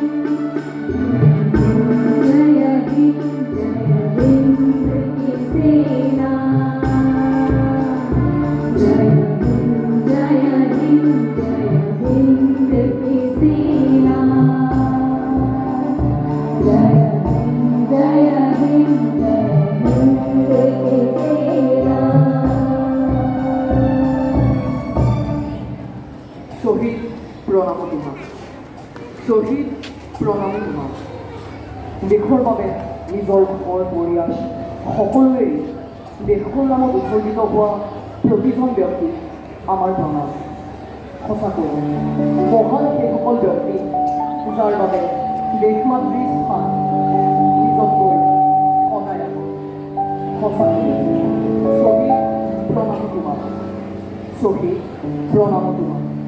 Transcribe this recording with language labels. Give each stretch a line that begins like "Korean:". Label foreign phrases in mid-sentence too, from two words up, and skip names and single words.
Hindi: जय हिंद की सेना जय हिंद की सेना जय हिंद की सेना
Assamese: শহীদ প্ৰণাম তোমাক শহীদ প্ৰণাম তোমাক দেশৰ বাবে নিজৰ ঘৰ পৰিয়াল সকলোৱে দেশৰ নামত উৎসৰ্গিত হোৱা প্ৰতিজন ব্যক্তিক আমাৰ প্ৰণাম সঁচাকৈ মহান সেইসকল ব্যক্তি যাৰ বাবে দেশ মাতৃৰ স্থান নিজতকৈ সদায় আগত সঁচাকৈ শ্বহীদ প্ৰণাম তোমাক শ্বহীদ প্ৰণাম তোমাক